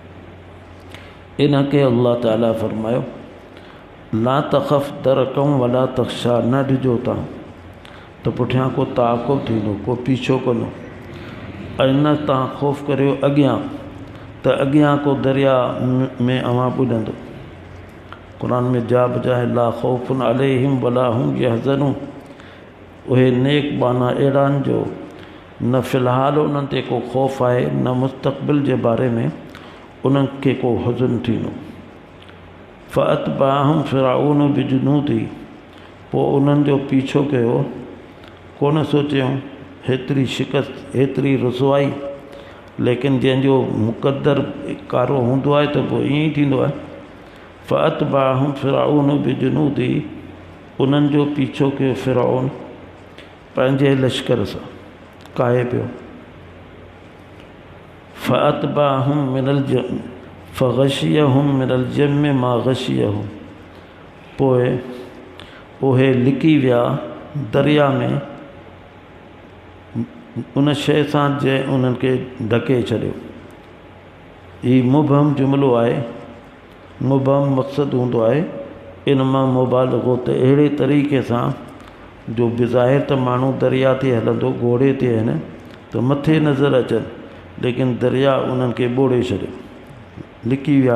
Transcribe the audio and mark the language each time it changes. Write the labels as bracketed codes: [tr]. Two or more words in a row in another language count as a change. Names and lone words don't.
[sd] इन खे अल्लाह ताला फ़रमायो, [ar] لا تخف دركا ولا تخشى, [sd] न ॾिजो तव्हां त पुठियां को ताक़ुब थींदो, को पीछो कंदो, ऐं न तव्हां ख़ौफ़ करियो अॻियां त अॻियां को दरिया में अवां ॿुॾंदो। क़ुर में जा बजाए [ar] لا خوف عليهم ولا هم يحزنون, [sd] उहे नेक बाना अहिड़ा आहिनि जो न फ़िलहाल उन्हनि ते को ख़ौफ़ आहे, न मुस्तक़बिल जे बारे में उन्हनि खे को हुज़न थींदो। [ar] فأتبعهم فرعون بجنوده, [sd] पोइ उन्हनि जो पीछो कयो, कोन सोचियो हेतिरी शिकस्त, हेतिरी रुसवाई, लेकिन जंहिंजो मुक़द्दर कारो हूंदो आहे त पोइ ईअं ई थींदो आहे। [ar] فأتبعهم فرعون بجنوده, [sd] उन्हनि जो पीछो कयो फ़िरऔन पंहिंजे लश्कर सां, काहे पियो। [ar] فأتبعهم من اليم فغشيهم من اليم ما غشيهم, [sd] पोइ उहे लिकी विया दरिया में उन शइ सां जंहिं उन्हनि खे ढके छॾियो। हीउ मुबहम जुमिलो आहे। मुबहम मक़सदु हूंदो आहे इन मां मुबालगो, त अहिड़े तरीक़े सां जो बिज़ाहिर त माण्हू दरिया ते हलंदो, घोड़े ते आहिनि त मथे नज़र अचनि, लेकिन दरिया उन्हनि खे ॿोड़े छॾियो, लिकी विया।